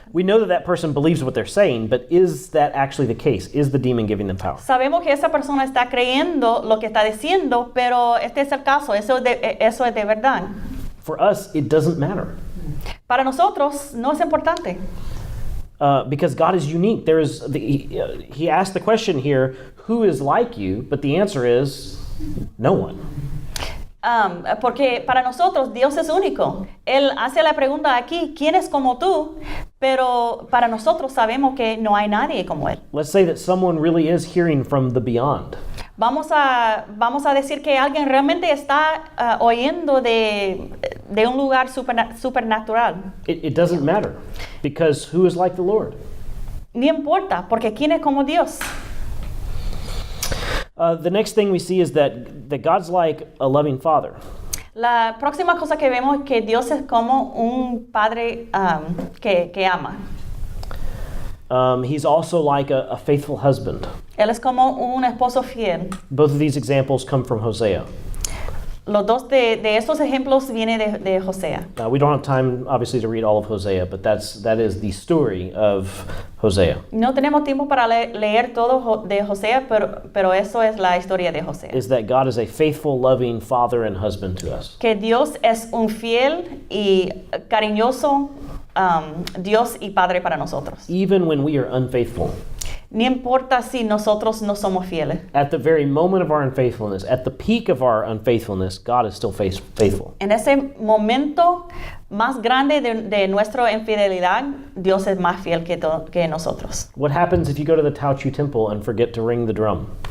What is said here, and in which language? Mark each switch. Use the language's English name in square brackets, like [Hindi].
[English] We know that person believes what they're saying, but is that actually the case? Is the demon giving them power? [Spanish] Sabemos que esa persona está creyendo lo que está diciendo, pero este es el caso, eso es de verdad. [English] For us, it doesn't matter. [Spanish] Para nosotros no es importante. [English] Because God is unique. He asked the question here, who is like you? But the answer is no one. [Spanish] Porque para nosotros Dios es único. Él hace la pregunta aquí, ¿quién es como tú? Pero para nosotros sabemos que no hay nadie como Él. [English] Let's say that someone really is hearing from the beyond. [Spanish] Vamos a decir que alguien realmente está oyendo de un lugar supernatural. [English] It doesn't matter, because who is like the Lord? [Spanish] Ni importa, porque ¿quién es como Dios? [English] The next thing we see is that God's like a loving father. [Spanish] La próxima cosa que vemos es que Dios es como un padre que ama. [English] He's also like a faithful husband. [Spanish] Él es como un esposo fiel. [English] Both of these examples come from Hosea. [Spanish] Los dos de estos ejemplos vienen de Hosea. [English] We don't have time, obviously, to read all of Hosea, but that is the story of Hosea. [Spanish] No tenemos tiempo para leer todo de Hosea, pero eso es la historia de Hosea. [English] Is that God is a faithful, loving father and husband to us. [Spanish] Que Dios es un fiel y cariñoso Dios y Padre para nosotros. [English] Even when we are unfaithful. [Spanish] Ni importa si nosotros no somos fieles. [English] At the very moment of our unfaithfulness, at the peak of our unfaithfulness, God is still faithful. [Spanish] En ese momento más grande de nuestra infidelidad, Dios es más fiel que nosotros. [English] What happens if you go to the Taochu temple and forget to ring the drum?